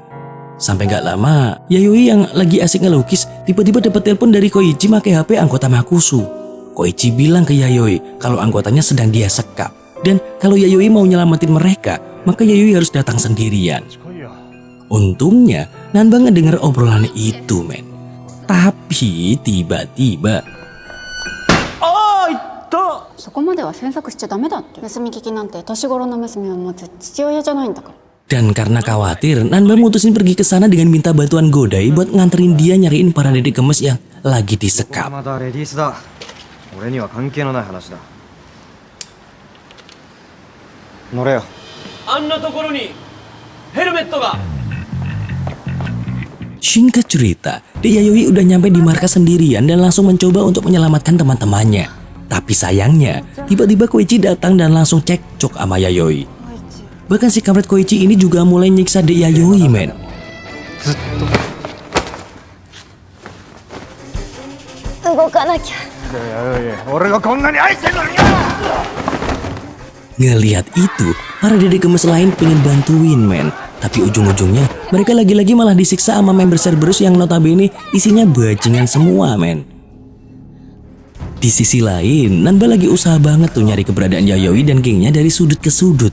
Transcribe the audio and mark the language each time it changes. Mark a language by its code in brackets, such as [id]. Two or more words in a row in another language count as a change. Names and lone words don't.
[id] Sampai gak lama, Yayoi yang lagi asik ngelukis tiba-tiba dapat telepon dari Koichi pakai HP anggota Makusu. Koichi bilang ke Yayoi kalau anggotanya sedang dia sekap. Dan kalau Yayoi mau nyelamatin mereka, maka Yayoi harus datang sendirian. Untungnya, Nanba ngedenger obrolan itu men. Tapi tiba-tiba, [ja] そこまでは詮索しちゃダメだって。盗み聞きなんて年頃の娘を持つ父親じゃないんだから。 [id] Dan karena khawatir, Nanba mutusin pergi ke sana dengan minta bantuan Godai buat nganterin dia nyariin para dedek gemes yang lagi disekap. [ja] まだレディースだ。俺には関係のない話だ。乗れよ。あんなところにヘルメットが。 [id] Singkat cerita, Yayoi udah nyampe di markas sendirian dan langsung mencoba untuk menyelamatkan teman-temannya. Tapi sayangnya, tiba-tiba Koichi datang dan langsung cekcok sama Yayoi. Bahkan si kampret Koichi ini juga mulai nyiksa Dek Yayoi men. [ja] ずっ動かなきゃ。と。いや俺がこんなに愛してんのによ。 [id] Ngelihat itu, para dedek gemes lain pengen bantuin men. Tapi ujung-ujungnya mereka lagi-lagi malah disiksa sama member Cerberus yang notabene isinya bajingan semua men. Di sisi lain, Nanba lagi usaha banget tuh nyari keberadaan Yayoi dan gengnya dari sudut ke sudut.